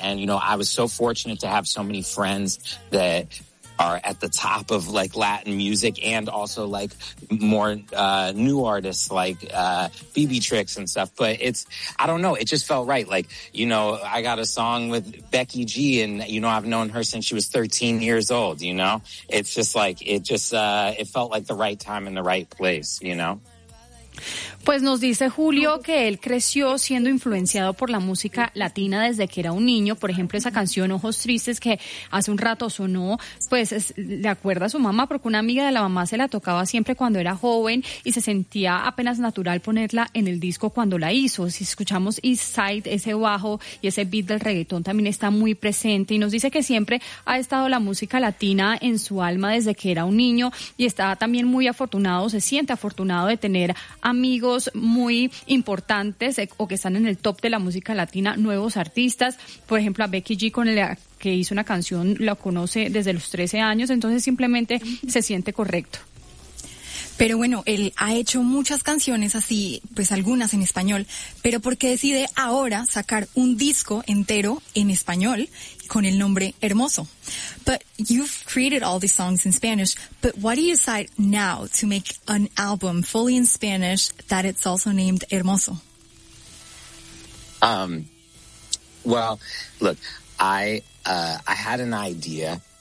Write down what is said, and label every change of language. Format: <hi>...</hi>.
<en>And, you know, I was so fortunate to have so many friends that are at the top of like Latin music and also like more, new artists like, BB Tricks and stuff. But it's, I don't know, it just felt right. Like, you know, I got a song with Becky G and, you know, I've known her since she was 13 years old, you know? It's just like, it just, it felt like the right time and the right place, you know?</en> <es>Pues nos dice Julio que él creció siendo influenciado por la música latina desde que era un niño. Por ejemplo, esa canción Ojos Tristes que hace un rato sonó, pues es, le acuerda a su mamá porque una amiga de la mamá se la tocaba siempre cuando era joven y se sentía apenas natural ponerla en el disco cuando la hizo. Si escuchamos East Side, ese bajo y ese beat del reggaetón también está muy presente. Y nos dice que siempre ha estado la música latina en su alma desde que era un niño y está también muy afortunado, se siente afortunado de tener amigos muy importantes o que están en el top de la música latina, nuevos artistas, por ejemplo a Becky G con la que hizo una canción, la conoce desde los 13 años, entonces simplemente se siente correcto. Pero bueno, él ha hecho muchas canciones así, pues algunas en español, pero ¿por qué decide ahora sacar un disco entero en español con el nombre Hermoso?</es> <en>But you've created all these songs in Spanish, but why do you decide now to make an album fully in Spanish that it's also named Hermoso? Well, look, I had an idea.</en>